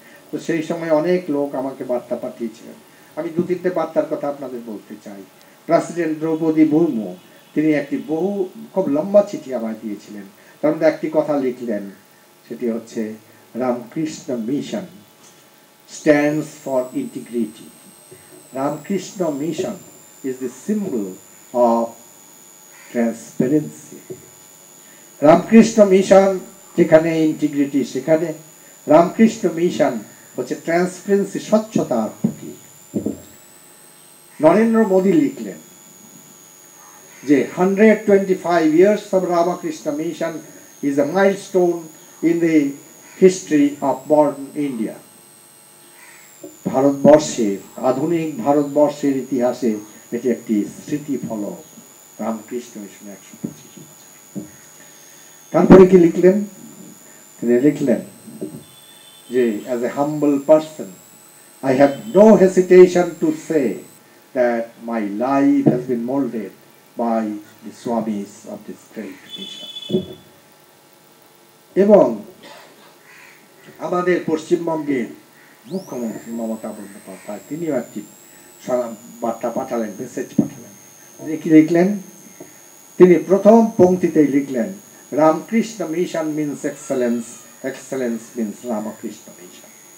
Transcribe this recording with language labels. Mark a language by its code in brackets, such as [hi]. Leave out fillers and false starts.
[bn] তো সেই সময় অনেক লোক আমাকে বার্তা পাঠিয়েছিলেন। আমি 2-3টে বার্তার কথা আপনাদের বলতে চাই। প্রেসিডেন্ট দ্রৌপদী মুর্মু তিনি একটি খুব লম্বা চিঠি আমায় দিয়েছিলেন। তার মধ্যে একটি কথা লিখলেন, সেটি হচ্ছে Ramakrishna mission [en] stands for integrity. Ramakrishna Mission is the symbol of transparency. [bn] Ramakrishna mission যেখানে ইন্টিগ্রিটি সেখানে, রামকৃষ্ণ মিশন হচ্ছে ট্রান্সপারেন্সি, স্বচ্ছতার প্রতীক। নরেন্দ্র মোদী লিখলেন যে [en] 125 years of Ramakrishna Mission is a milestone in the history of modern India. [bn] ভারতবর্ষের, আধুনিক ভারতবর্ষের ইতিহাসে এটি একটি স্মৃতিফলক, রামকৃষ্ণ মিশন 125 বছর। তারপরে কি লিখলেন? তিনি লিখলেন যে [en] as a humble person I have no hesitation to say that my life has been molded by the Swamis of this great mission. [bn] এবং আমাদের পশ্চিমবঙ্গের মুখ্যমন্ত্রী মমতা বন্দ্যোপাধ্যায় তিনিও একটি বার্তা পাঠালেন, মেসেজ পাঠালেন। কি লিখলেন? তিনি প্রথম পংক্তিতেই লিখলেন, [en] Ramakrishna Mission means excellence, excellence means Ramakrishna Mission.